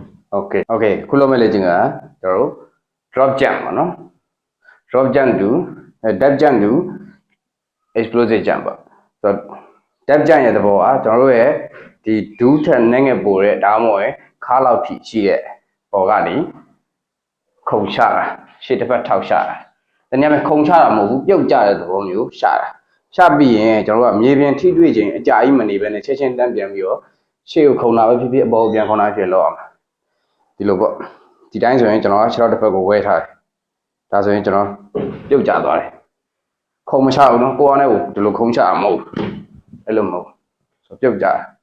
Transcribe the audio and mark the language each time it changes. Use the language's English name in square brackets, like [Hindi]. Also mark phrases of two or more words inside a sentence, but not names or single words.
[Burmese] Okay ခုလုံးမဲ့လေ့ကျင့်ကကျွန်တော်တို့ [English] drop jump [Burmese] ပေါ့နော် [English] drop jump to depth jump to explosive jump [Burmese] ပေါ့ဆိုတော့ [English] depth jump [Burmese] ရဲ့သဘောကကျွန်တော်တို့ရဲ့ဒီဒူးထက်နည်းင ယ်ပိုတဲ့ဒါမှမဟုတ်ခါလောက်ထိရှိတဲ့ပေါ်ကနေခုန်ချတာရှေ့တစ်ဖက်ထောက်ချတာတနည်းအားဖြင့်ခုန်ချတာမဟုတ်ဘူးပြုတ်ကျတဲ့သဘောမျိုးရှာတာရှာပြီးရင်ကျွန်တော်တို့ကမြေပြင်ထိတွေ့ခြင်းအကြာကြီးမနေဘဲနဲ့ချက်ချင်းတန်းပြန်ပြီးတော့ရှေ့ကိုခုန်တာပဲဖြစ်ဖြစ်အပေါ်ကိုပြန်ခုန်တာဖြစ်လောက်အောင်ဒီလိုပေါ့ဒီတိုင်းဆိုရင်ကျွန်တော်ကခြေထောက်တစ်ဖက်ကိုဝဲထားတယ်ဒါဆိုရင်ကျွန်တော်ပြုတ်ကျသွားတယ်ခုံမချဘူးနော်ကိုယ်အောင်နဲ့ဒီလိုခုံချမှာမဟုတ်အဲ့လိုမဟုတ်ဆိုပြုတ်ကျ